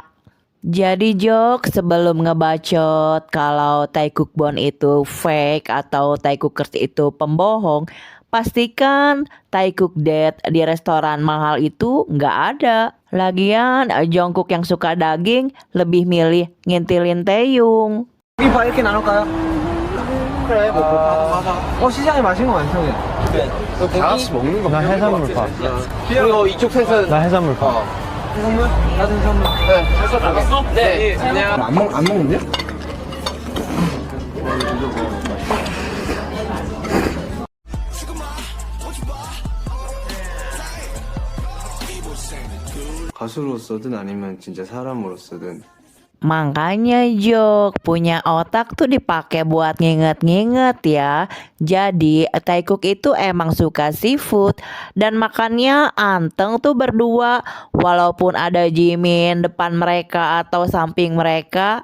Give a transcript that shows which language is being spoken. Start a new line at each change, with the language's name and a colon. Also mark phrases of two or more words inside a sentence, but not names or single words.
Indonesian: Jadi Jok, sebelum ngebacot kalau Taekook Bond itu fake atau Taekookers itu pembohong, pastikan Taekook date di restoran mahal itu nggak ada. Lagian Jungkook yang suka daging lebih milih ngintilin Taeyong.
Korean: 여기 봐 이렇게 나눌까요? 그래 뭐 시장에 맛있는 거 완성해 다 같이 먹는 거 나 해산물 파 그리고 이쪽 셋은 나 해산물 파 해산물? 나도 해산물 네 해산물 네 안녕 안 먹는데? 가수로서든 아니면 진짜 사람으로서든
Indonesian: Makanya Jok, punya otak tuh dipakai buat nginget-nginget ya. Jadi Taekook itu emang suka seafood dan makannya anteng tuh berdua. Walaupun ada Jimin depan mereka atau samping mereka.